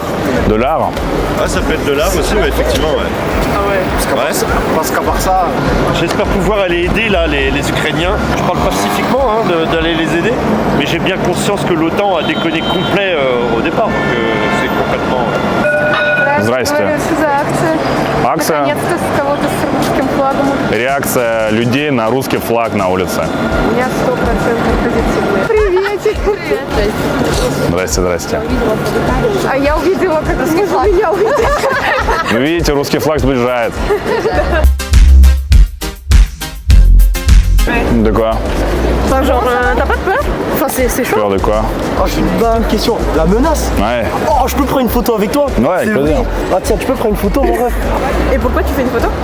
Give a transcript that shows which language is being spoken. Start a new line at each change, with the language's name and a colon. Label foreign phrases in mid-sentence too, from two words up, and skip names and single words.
French: Dollar. Ah, ça peut être de l'art aussi, ouais, effectivement, ouais. Ah ouais. Parce qu'à part ça, J'espère pouvoir aller aider là les Ukrainiens. Je parle pacifiquement d'aller les aider, mais j'ai bien conscience que l'OTAN a déconné complet au départ, donc c'est complètement...
Russian: Здрасте. Что за акция? Акция. Наконец-то с кого-то с русским флагом. Реакция людей на русский флаг на улице. У меня 100% позитивный. Приветик. Привет. Здрасте, здрасте. А я увидела, как русский флаг. Я увидела. Вы видите, русский флаг сближает.
French: De quoi? Enfin, genre, t'as pas de peur? Enfin, c'est chaud. Peur de quoi? J'ai une question. La menace? Ouais. Oh, je peux prendre une photo avec toi? Ouais, avec C'est plaisir. vrai. Ah tiens, tu peux prendre une photo, mon ref? Et pourquoi tu fais une photo?